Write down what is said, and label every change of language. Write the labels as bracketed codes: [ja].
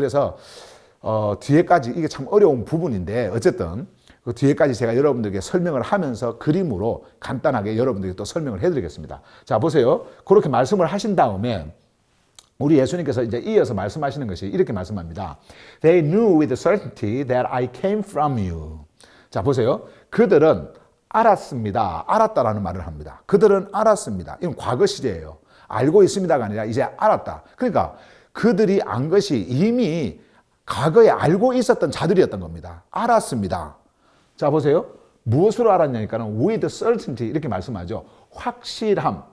[ko] 그래서 뒤에까지 이게 참 어려운 부분인데 어쨌든 그 뒤에까지 제가 여러분들에게 설명을 하면서 그림으로 간단하게 여러분들에게 또 설명을 해드리겠습니다. 자 보세요. 그렇게 말씀을 하신 다음에 우리 예수님께서 이제 이어서 말씀하시는 것이 이렇게 말씀합니다. [en] They knew with certainty that I came from you. [ko] 자, 보세요. 그들은 알았습니다. 알았다라는 말을 합니다. 그들은 알았습니다. 이건 과거 시제예요. 알고 있습니다가 아니라 이제 알았다. 그러니까 그들이 안 것이 이미 과거에 알고 있었던 자들이었던 겁니다. 알았습니다. 자, 보세요. 무엇으로 알았냐니까는 [en] with certainty [ko] 이렇게 말씀하죠. 확실함.